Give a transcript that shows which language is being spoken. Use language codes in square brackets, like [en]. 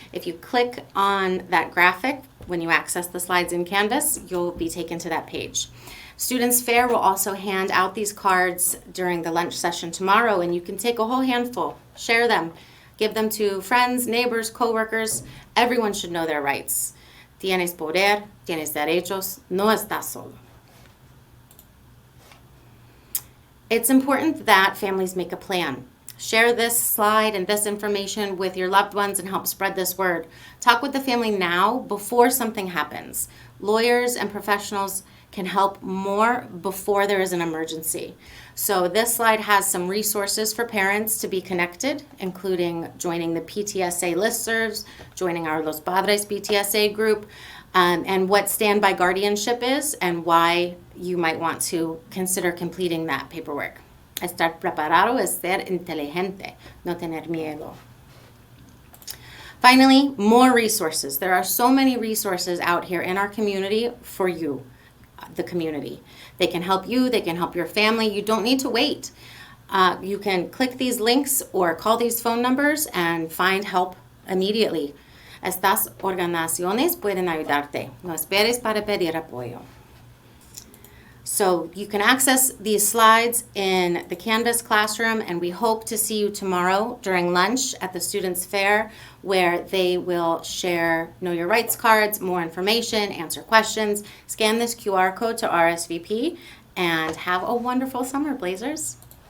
[en] If you click on that graphic when you access the slides in Canvas, you'll be taken to that page. Students Fair will also hand out these cards during the lunch session tomorrow, and you can take a whole handful, share them, give them to friends, neighbors, coworkers. Everyone should know their rights. [es] Tienes poder, tienes derechos, no estás solo. [en] It's important that families make a plan. Share this slide and this information with your loved ones and help spread this word. Talk with the family now before something happens. Lawyers and professionals can help more before there is an emergency. So this slide has some resources for parents to be connected, including joining the PTSA listservs, joining our Los Padres PTSA group, and what standby guardianship is and why you might want to consider completing that paperwork. [es] Estar preparado es ser inteligente, no tener miedo. [en] Finally, more resources. There are so many resources out here in our community for you, the community. They can help you, they can help your family. You don't need to wait. You can click these links or call these phone numbers and find help immediately. [es] Estas organizaciones pueden ayudarte. No esperes para pedir apoyo. [en] So you can access these slides in the Canvas classroom, and we hope to see you tomorrow during lunch at the Students Fair, where they will share Know Your Rights cards, more information, answer questions. Scan this QR code to RSVP, and have a wonderful summer, Blazers.